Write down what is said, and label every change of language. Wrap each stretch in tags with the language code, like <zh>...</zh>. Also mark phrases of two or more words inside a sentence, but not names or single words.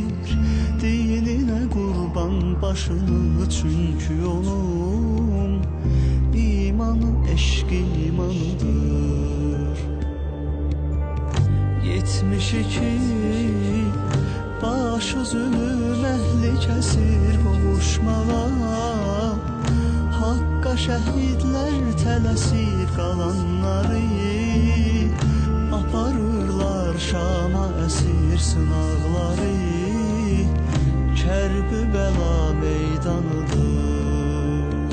<tr>Dinine kurban başını, çünkü onun imanı eşk imanıdır.</tr> <az>72 başı zulüm əhli kəsir qovuşmağa. Haqqa şəhidlər tələsir qalanları. Aparırlar Şama əsir sınaqları. Kərbəla meydanıdır.</az>